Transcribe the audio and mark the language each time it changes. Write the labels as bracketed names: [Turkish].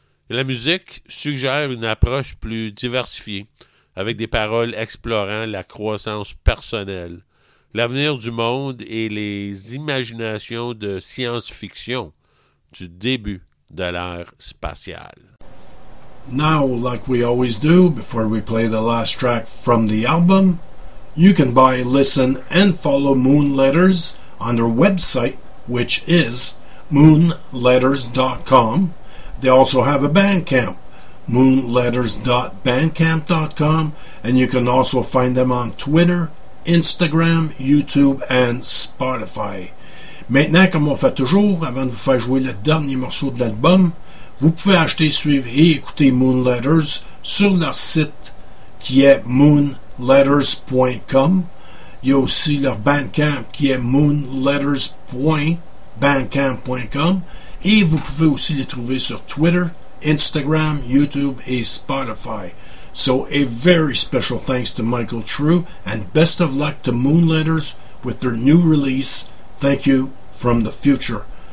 [French] Et la musique suggère une approche plus diversifiée, avec des paroles explorant la croissance personnelle, l'avenir du monde et les imaginations de science-fiction du début de l'ère spatiale. [English] Now, like we always do, before we play the last track from the album, you can buy, listen, and follow Moon Letters on their website, which is moonletters.com. They also have a Bandcamp, moonletters.bandcamp.com, and you can also find them on Twitter, Instagram, YouTube and Spotify. [French] Maintenant, comme on fait toujours, avant de vous faire jouer le dernier morceau de l'album, vous pouvez acheter, suivre et écouter Moon Letters sur leur site qui est moonletters.com. Il y a aussi leur Bandcamp qui est moonletters.bandcamp.com et vous pouvez aussi les trouver sur Twitter, Instagram, YouTube et Spotify. [English] So a very special thanks to Michael True and best of luck to Moon Letters with their new release, Thank You from the Future.